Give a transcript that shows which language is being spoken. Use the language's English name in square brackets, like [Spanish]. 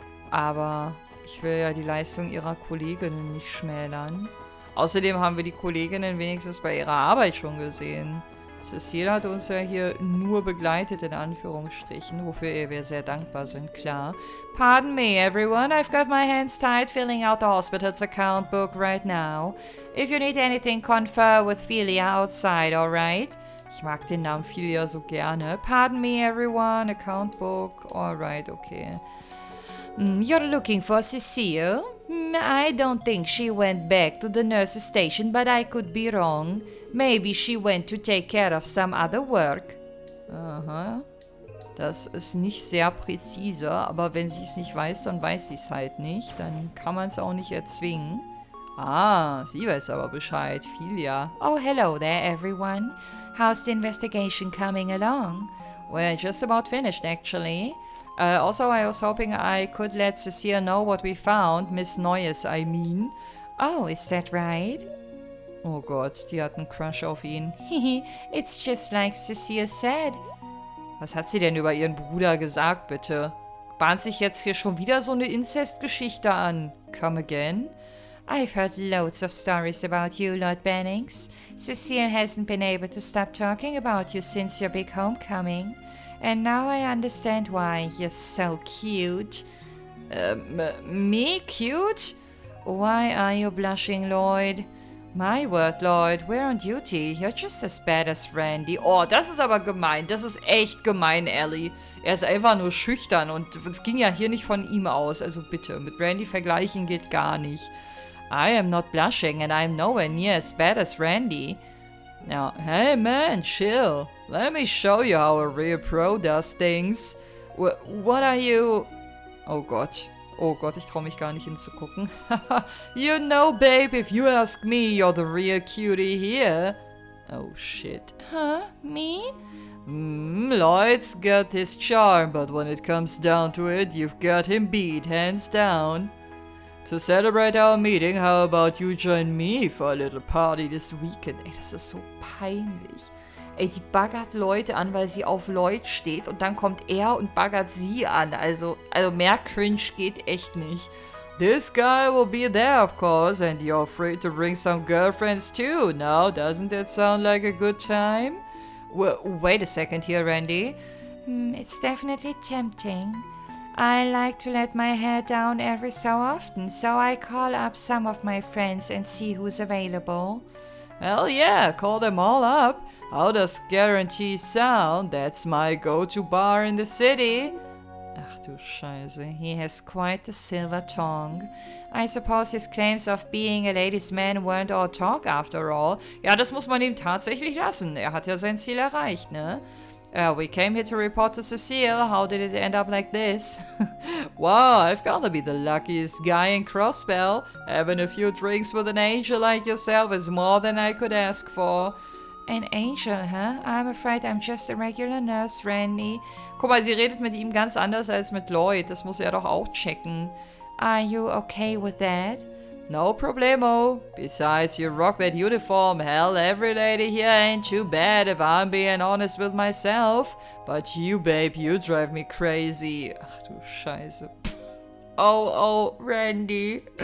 [German] Aber ich will ja die Leistung ihrer Kolleginnen nicht schmälern. Außerdem haben wir die Kolleginnen wenigstens bei ihrer Arbeit schon gesehen. Cecile hat uns ja hier nur begleitet, in Anführungsstrichen, wofür wir sehr dankbar sind, klar. [English] Pardon me, everyone. I've got my hands tied filling out the hospital's account book right now. If you need anything, confer with Philia outside, alright? [German] Ich mag den Namen Philia so gerne. [English] Pardon me, everyone. Account book. Alright, okay. You're looking for Cecile? I don't think she went back to the nurse's station, but I could be wrong. Maybe she went to take care of some other work. Aha. [German] Das ist nicht sehr präzise, aber wenn sie es nicht weiß, dann weiß sie es halt nicht. Dann kann man es auch nicht erzwingen. Ah, sie weiß aber Bescheid. Philia. [English] Oh, hello there, everyone. How's the investigation coming along? Well, just about finished, actually. Also, I was hoping I could let Cecile know what we found. Miss Neues, I mean. Oh, is that right? [German] Oh Gott, die hat einen Crush auf ihn. [English] It's just like Cecile said. [German] Was hat sie denn über ihren Bruder gesagt, bitte? Bahnt sich jetzt hier schon wieder so eine Inzestgeschichte an? [English] Come again? I've heard loads of stories about you, Lord Bennings. Cecile hasn't been able to stop talking about you since your big homecoming. And now I understand why. You're so cute. Me cute? Why are you blushing, Lloyd? My word, Lloyd, we're on duty. You're just as bad as Randy. [German] Oh, das ist aber gemein. Das ist echt gemein, Ellie. Er ist einfach nur schüchtern und es ging ja hier nicht von ihm aus. Also bitte, mit Randy vergleichen geht gar nicht. [English] I am not blushing and I'm nowhere near as bad as Randy. Now, hey man, chill. Let me show you how a real pro does things. What are you... [German] Oh Gott. Oh Gott, ich traue mich gar nicht hinzugucken. [English] You know, babe, if you ask me, you're the real cutie here. Oh shit. Huh? Me? Lloyd's got his charm, but when it comes down to it, you've got him beat, hands down. To celebrate our meeting, how about you join me for a little party this weekend? [German] Ey, das ist so peinlich. Ey, die baggert Leute an, weil sie auf Lloyd steht und dann kommt er und baggert sie an. Also mehr Cringe geht echt nicht. [English] This guy will be there, of course, and you're free to bring some girlfriends too. Now, doesn't that sound like a good time? Wait a second here, Randy. It's definitely tempting. I like to let my hair down every so often, so I call up some of my friends and see who's available. Hell yeah, call them all up. How does Guarantee sound? That's my go-to bar in the city. [German] Ach du Scheiße, [English] he has quite the silver tongue. I suppose his claims of being a ladies' man weren't all talk after all. [German] Ja, das muss man ihm tatsächlich lassen. Er hat ja sein Ziel erreicht, ne? [English] We came here to report to Cecile. How did it end up like this? Wow, I've gotta be the luckiest guy in Crossbell. Having a few drinks with an angel like yourself is more than I could ask for. An angel, huh? I'm afraid I'm just a regular nurse, Randy. [German] Guck mal, sie redet mit ihm ganz anders als mit Lloyd. Das muss er doch auch checken. [English] Are you okay with that? No problemo. Besides, you rock that uniform. Hell, every lady here ain't too bad if I'm being honest with myself. But you, babe, you drive me crazy. [German] Ach du Scheiße. [English] Oh, Randy.